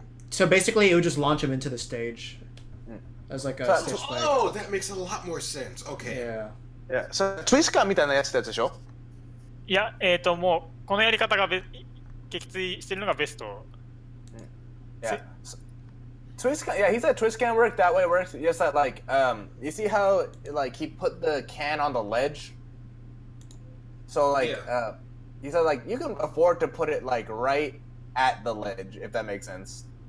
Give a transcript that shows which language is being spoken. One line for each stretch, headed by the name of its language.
English: So basically, it would just launch him into the stage as like a stage spike. Oh, that makes a lot more sense. Okay. Yeah.
Japanese: So ツイスカーみたいなやつでしょ？いや、もうこのやり方が撃墜してるのがベスト。
English: Yeah. Twist can, yeah, he said twist can work that way. It works just that like you see how like he put the can on the ledge. So like he said like you can afford to put it like right at the ledge if that makes sense.